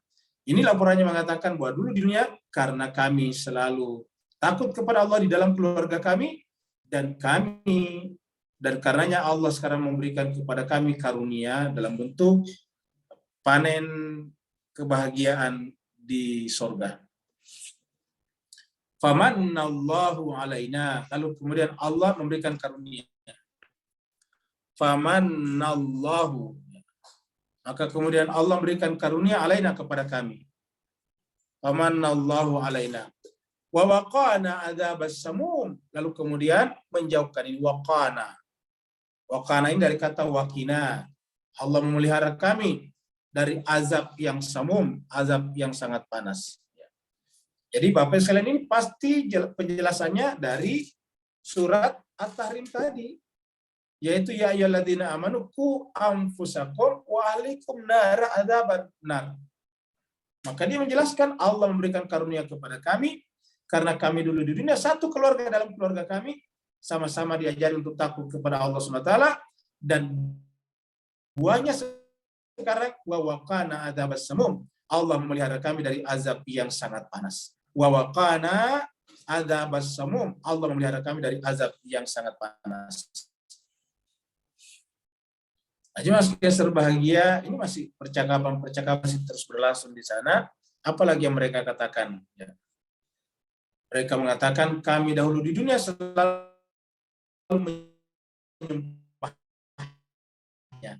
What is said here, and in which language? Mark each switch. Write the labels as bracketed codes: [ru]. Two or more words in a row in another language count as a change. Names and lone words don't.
[id] Ini laporannya mengatakan bahwa dulu di dunia karena kami selalu takut kepada Allah di dalam keluarga kami, dan karenanya Allah sekarang memberikan kepada kami karunia dalam bentuk panen kebahagiaan di surga. [ar] فمن الله علينا, [id] lalu kemudian Allah memberikan karunia. Famannallahu, maka kemudian Allah memberikan karunia alaina kepada kami. [ar] فمن الله علينا. ووقانا عذاب السموم, [id] lalu kemudian menjauhkan ini waqana. Waqana ini dari kata waqina. Allah memelihara kami dari azab yang samum, azab yang sangat panas. Jadi Bapak sekalian ini pasti penjelasannya dari surat At-Tahrim tadi, yaitu [ar] يا أيها الذين آمنوا قوا أنفسكم وأهليكم نار عذابا نار. [id] Maka dia menjelaskan Allah memberikan karunia kepada kami karena kami dulu di dunia satu keluarga, dalam keluarga kami sama-sama diajari untuk takut kepada Allah SWT, dan buahnya sekarang [ar] ووقانا عذاب السموم, [id] Allah memelihara kami dari azab yang sangat panas. [ar] ووقانا عذاب السموم, [id] Allah memelihara kami dari azab yang sangat panas. Jemaah sekalian berbahagia, ini masih percakapan masih terus berlangsung di sana. Apalagi yang mereka katakan? Ya. Mereka mengatakan kami dahulu di dunia selalu menyembahnya.